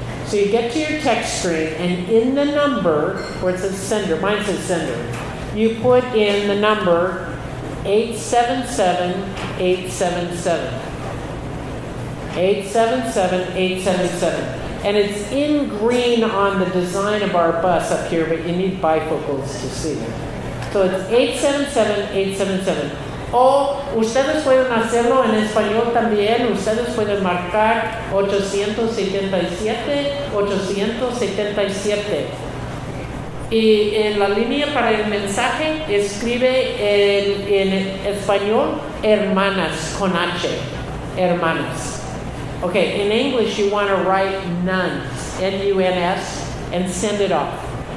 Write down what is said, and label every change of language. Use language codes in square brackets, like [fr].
[en] So you get to your text screen, and in the number, where it says sender, mine says sender, you put in the number 877-877. 877-877. And it's in green on the design of our bus up here, but you need bifocals to see it. So it's 877-877. [es] O ustedes pueden hacerlo en español también. Ustedes pueden marcar 877-877. Y en la línea para el mensaje escribe en español hermanas con H. Hermanas. [en] Okay, in English you want to write nuns, N-U-N-S, and send it off.